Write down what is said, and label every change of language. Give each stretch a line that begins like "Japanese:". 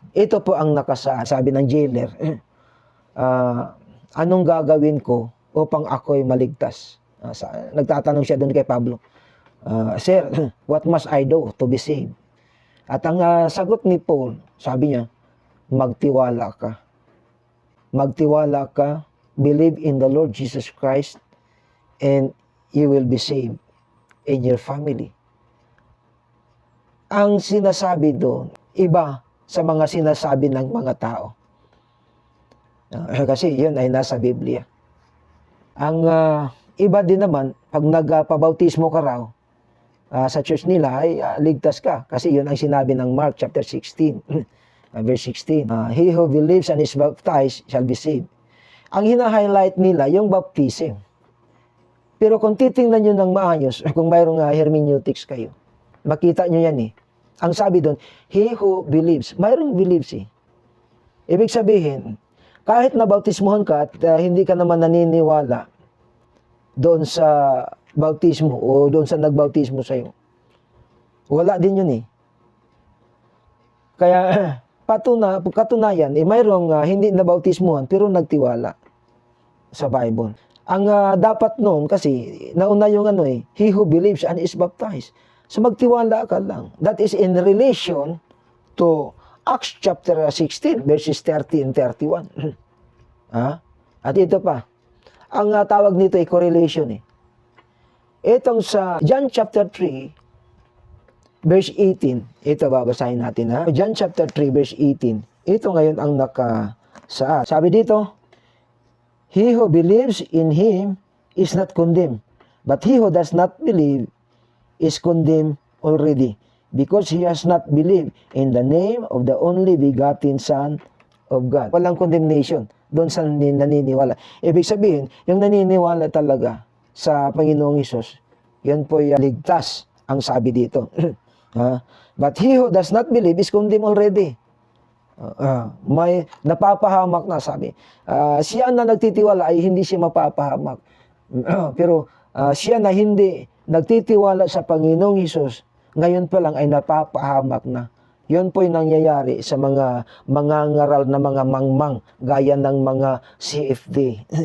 Filipino: Ito po ang sabi ng jailer, anong gagawin ko upang ako'y maligtas? Nagtatanong siya doon kay Pablo,
English: Sir, what must I do to be saved?
Filipino: At ang sagot ni Paul, sabi niya, magtiwala ka. Magtiwala ka,
English: believe in the Lord Jesus Christ, and you will be saved in your family.
Filipino: Ang sinasabi doon, iba sa mga sinasabi ng mga tao. Kasi yun ay nasa Biblia. Ang iba din naman, pag nagpabautismo ka raw, sa church nila ay ligtas ka. Kasi yun ang sinabi ng Mark chapter 16, verse 16.
English: He who believes and is baptized shall be saved.
Filipino: Ang hina-highlight nila yung baptism. Pero kung titingnan nyo ng maayos, kung mayroong hermeneutics kayo, makita nyo yan Ang sabi doon,
English: he who believes,
Filipino: mayroong believes Ibig sabihin, kahit nabautismohan ka at hindi ka naman naniniwala doon sa bautismo o doon sa nagbautismo sa'yo, wala din yun Kaya, katunayan, mayroong hindi nabautismohan pero nagtiwala sa Bible. Ang dapat noon kasi, nauna yung
English: he who believes and is baptized. So
Filipino: magtiwala ka lang.
English: That is in relation to Acts chapter 16, verses 30 and 31.
Filipino: At ito pa, ang tawag nito ay correlation eh. Itong sa John chapter 3, verse 18, ito babasahin natin John chapter 3, verse 18. Ito ngayon ang nakasaad.
English: Sabi dito, he who believes in him is not condemned, but he who does not believe is condemned already, because he has not believed in the name of the only begotten Son of God.
Filipino: Walang condemnation doon sa naniniwala. Ibig sabihin, yung naniniwala talaga sa Panginoong Hesus, yan po yung ligtas, ang sabi dito.
English: But he who does not believe is condemned already.
Filipino: May napapahamak na, sabi. Siya na nagtitiwala ay hindi siya mapapahamak. Pero siya na hindi nagtitiwala sa Panginoong Hesus, ngayon pa lang ay napapahamak na. Yun po yung nangyayari sa mga mangangaral na mga mangmang, gaya ng mga CFD.